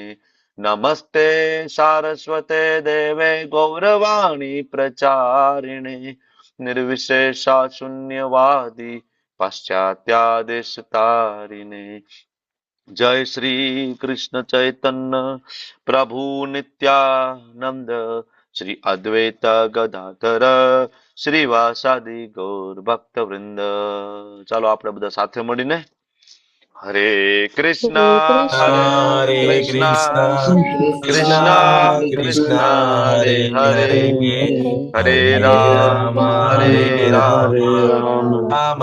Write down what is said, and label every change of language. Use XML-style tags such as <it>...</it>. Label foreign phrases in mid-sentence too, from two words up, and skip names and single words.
<sa>नमस्ते सारस्वते देवे गौरवाणी प्रचारिणे निर्विशेषा शून्यवादी पाश्चात्यादेशतारिणे. जय श्री कृष्ण चैतन्य प्रभु नित्यानंद श्री अद्वैत गदाधर श्रीवासादि गौर भक्त वृंद.</sa> <gu>ચાલો આપણે બધા સાથે મળીને હરે કૃષ્ણ હરે કૃષ્ણ, હરે હરે કૃષ્ણ કૃષ્ણ કૃષ્ણ કૃષ્ણ કૃષ્ણ કૃષ્ણ હરે હરે હરે હરે હરે હરે રામ રામ હરે હરે રામ રામ રામ</gu>